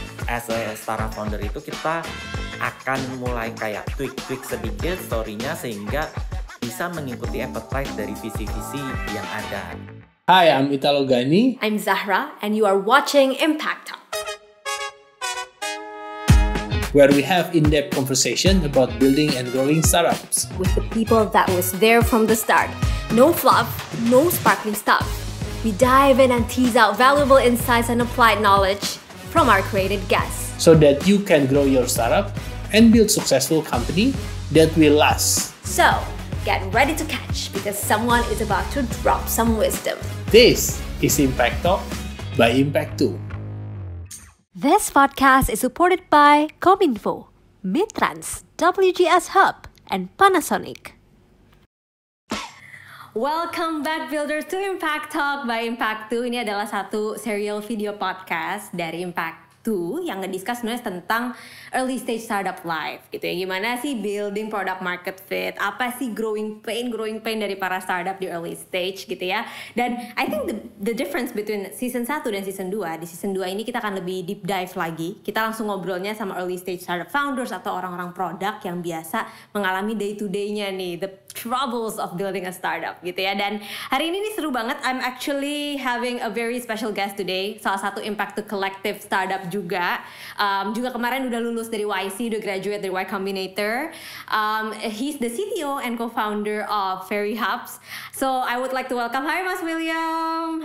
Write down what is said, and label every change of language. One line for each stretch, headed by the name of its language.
English: As a startup founder
Indonesian: itu kita akan mulai kayak tweak sedikit story-nya sehingga bisa mengikuti appetite dari visi-visi yang ada.
English: Hi, I'm Italo Gani. I'm Zahra, and you are watching Impact Talk, where we have in-depth conversation about building and growing startups. with the people that was there from the start. No fluff, no sparkling stuff. We dive in and tease out valuable insights and applied knowledge from our created guests. So that you can grow your startup and build successful company that will last. So, get ready to catch because someone is about to drop some wisdom. This is Impact Talk by Impact 2. This podcast is supported by Kominfo, Mitrans, WGS Hub, and Panasonic. Welcome back builders to Impact Talk by Impact 2.
Indonesian: Ini adalah satu serial video podcast dari Impact 2 yang ngediscuss sebenarnya tentang
English: early stage startup life
Indonesian: gitu ya. Gimana sih
English: building product market fit,
Indonesian: apa sih
English: growing pain
Indonesian: dari para startup di early stage gitu ya. Dan
English: I think the difference between season 1
Indonesian: dan season 2, di season 2 ini kita akan lebih deep dive lagi. Kita langsung ngobrolnya sama
English: early stage startup founders
Indonesian: atau orang-orang produk yang biasa mengalami
English: day to day-
Indonesian: nya nih,
English: the troubles of building a startup
Indonesian: gitu ya. Dan hari ini nih seru banget.
English: I'm actually having a very special guest today.
Indonesian: Salah satu Impact 2 Collective startup juga. Juga kemarin udah lulus dari YC, udah graduate dari Y Combinator.
English: He's the CTO and co-founder of Fairy Hubs. So I would like to welcome, hi Mas William.